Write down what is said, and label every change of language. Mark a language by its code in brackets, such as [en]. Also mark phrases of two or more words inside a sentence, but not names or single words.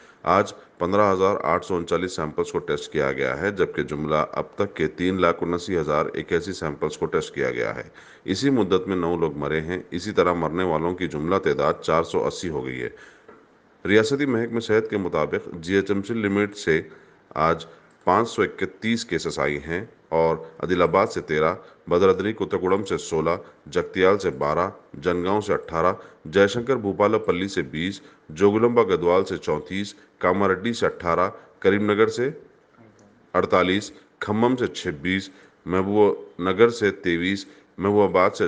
[ur] آج 15,839 سیمپلز کو ٹیسٹ کیا گیا ہے، جبکہ جملہ اب تک کے 3,79,081 سیمپلز کو ٹیسٹ کیا گیا ہے. اسی مدت میں 9 لوگ مرے ہیں۔ اسی طرح مرنے والوں کی جملہ تعداد 480 ہو گئی ہے. ریاستی محکمہ صحت کے مطابق جی ایچ ایم سی لمٹ سے آج 531 کیسز آئی ہیں اور عادل آباد سے 13، بھدرادری کوتہ گوڑم سے 16، جگتیال سے 12، جنگاؤں سے 18، جے شنکر بھوپال پلی سے 20، جوگولمبا گدوال سے 34، کاماریڈی سے 18، کریم نگر سے 48، کھمم سے 26، محبوب نگر سے 23، محبوب آباد سے